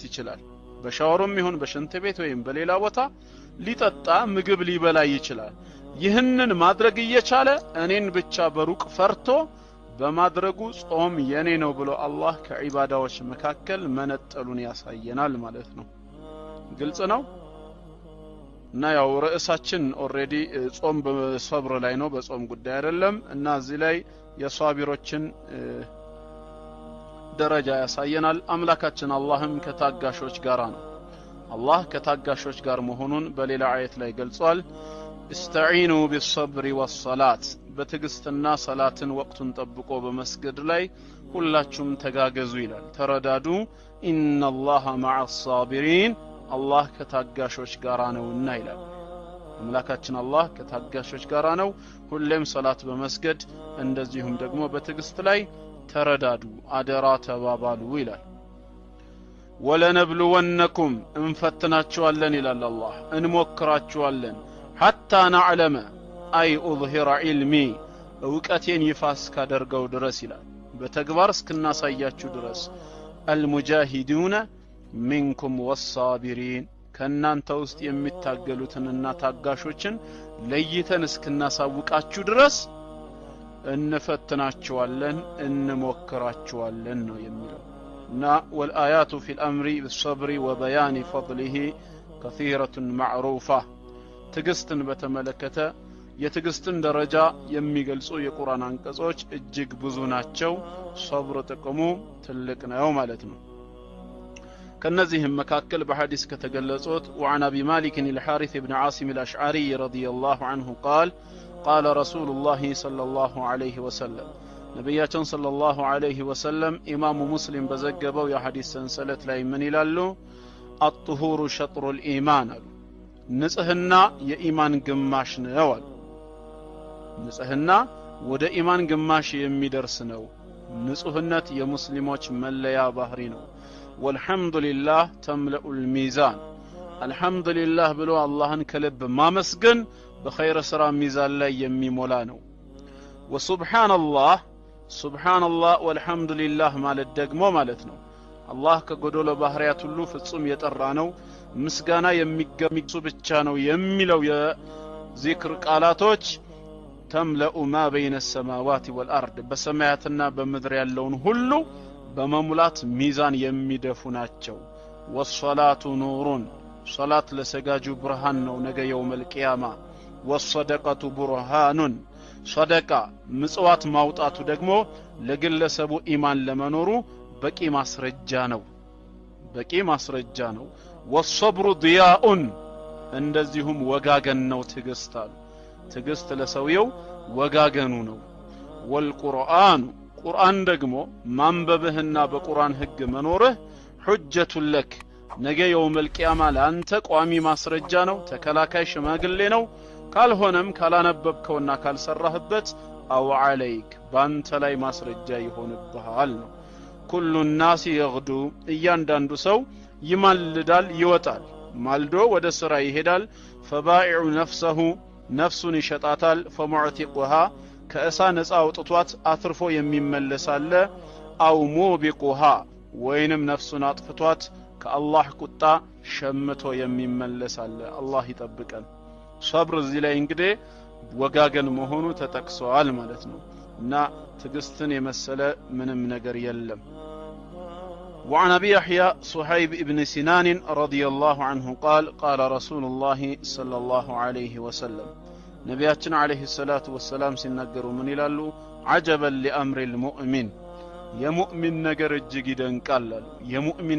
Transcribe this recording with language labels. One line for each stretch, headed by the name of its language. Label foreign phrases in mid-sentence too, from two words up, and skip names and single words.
Amharic: ይችላል በሻወርም ይሁን በሽንት ቤት ወይም በሌላ ቦታ ሊጠጣ ምግብ ሊበላ ይችላል ይህንን ማድረግ እየቻለ እኔን ብቻ በሩቅ ፈርቶ በማድረጉ ጾም የኔ ነው ብሎ አላህ ከዒባዳዎች መካከል መነጠሉን ያሳየናል ማለት ነው ግልጽ ነው እና ያው ርዕሳችን ኦሬዲ ጾም በሰብር ላይ ነው በጾም ጉዳይ አይደለም እና እዚህ ላይ የሷቢሮችን ደረጃ ያሳየናል አምላካችን አላህም ከታጋሾች ጋር ነው አላህ ከታጋሾች ጋር መሆኑን በሌላ አየት ላይ ገልጿል
Arabic: استعينوا بالصبر والصلاه
Amharic: በትግስትና ሰላትን ወቅቱን ጠብቆ በመስገድ ላይ ሁላችሁም ተጋገዙ ይላል ተረዳዱ
Arabic: ان الله مع الصابرين
Amharic: አላህ ከታጋሾች ጋር ነውና ይላል አምላካችን አላህ ከታጋሾች ጋር ነው ሁሌም ሰላት በመስገድ እንደዚሁም ደግሞ በትግስት ላይ ተረዳዱ አደራ ተባባሉ ይላል ወለነብሉወነኩም እንፈትናችኋለን ይላል አላህ እንሞክራችኋለን
Arabic: حتى نعلم اي اظهر علمي
Amharic: እውቀቴን ይፋ እስካደርገው ድረስ ይላል በተግባር እስከናሳያችሁ ድረስ
Arabic: المجاهدون منكم والصابرين
Amharic: ከናንተ ውስጥ የሚታገሉትንና ታጋሾችን ለይተን እስክናሳውቃችሁ ድረስ እንፈትናቸዋለን እንሞክራቸዋለን ነው የሚለው እና
Arabic: والآيات في الأمر بالصبر وبيان فضله كثيرة معروفة
Amharic: ትግስትን በተመለከተ የትግስትን ደረጃ የሚገልጹ የቁርአን አንቀጾች እጅግ ብዙ ናቸው ሶብር ጥቅሙ ትልቅ ነው ማለት ነው ከነዚህም መካከል በሐዲስ ከተገለጹት
Arabic: وعن ابي مالك الحارث بن
Amharic: عاصم الاشعري رضي الله عنه قال قال رسول الله صلى الله عليه وسلم ነብያችን صلى الله عليه وسلم ኢማሙ ሙስሊም በዘገበው የሐዲስ ሰንሰለት ላይ ምን ይላሉ الطهور شطر الايمان ንጽህና የኢማን ግማሽ ነው ንጽህና ወደ ኢማን ግማሽ የሚደርስ ነው ንጹህነት የሙስሊሞች መለያ ባህሪ ነው
Arabic: والحمد لله تملأ الميزان الحمد لله
Amharic: ብሎ አላህን ከልብ ማመስገን በኸይር ስራ ሚዛን ላይ የሚሞላ ነው
Arabic: وسبحان الله سبحان الله والحمد لله
Amharic: ማለት ደግሞ ማለት ነው አላህ ከጎዶሎ ባህሪያት ሁሉ ፍጹም የጠራ ነው ምስጋና የሚገሚሱ ብቻ ነው የሚለው የዚክር ቃላቶች
Arabic: تملأ ما بين السماوات والأرض
Amharic: በሰማያትና በምድር ያለውን ሁሉ በመሙላት ሚዛን የሚደፉ ናቸው
Arabic: والصلاه نور صلاه
Amharic: ለሰጋጁ ብርሃን ነው ነገ
Arabic: يوم القيامه والصدقه برهان صدقه
Amharic: ምጽዋት ማውጣቱ ደግሞ ለግለሰቡ ኢማን ለመኖሩ በቂ ማስረጃ ነው
Arabic: والصبر ضياء
Amharic: እንደዚሁም ወጋገን ነው ትግስት ለሰውየው ወጋገኑ ነው والقرآن ቁርአን ደግሞ ማንበብህና በቁርአን ህግ መኖርህ
Arabic: حجة لك
Amharic: ነገ የውም القيامه ለአንተ ቋሚ ማስረጃ ነው ተከላካይ ሽማግሌ ነው ካልሆነም ካላነበብከውና ካልሰራህበት አው عليك ባንተ ላይ ማስረጃ ይሆንብሃል ነው
Arabic: كل الناس يغدو
Amharic: እያንዳንዱ ሰው ይማልዳል ይወጣል ማልዶ ወደ ስራ ይሄዳል
Arabic: فبائع نفسه
Amharic: ነፍሱን ይሸጣታል فمعتقها ከእሳ ነፃ አውጥቷት አትርፎ የሚመለሳለ
Arabic: أو موبقها
Amharic: ወይንም ነፍሱን አጥፍቷት ከአላህ ቁጣ ሸምቶ የሚመለሳለ አላህ ይጠብቀን ሶብር እዚህ ላይ እንግዲህ ወጋገን መሆኑ ተጠቅሷል ማለት ነው እና ትግስትን የመሰለ ምንም ነገር የለም
Arabic: وعن ابي يحيى صهيب ابن سنان رضي الله عنه قال قال رسول الله صلى الله عليه وسلم ነብያችን عليه الصلاة والسلام
Amharic: ሲናገሩ ምን ይላሉ
Arabic: عجبا لامر المؤمن
Amharic: የሙእሚን ነገር እጅግ ይደንቃል የሙእሚን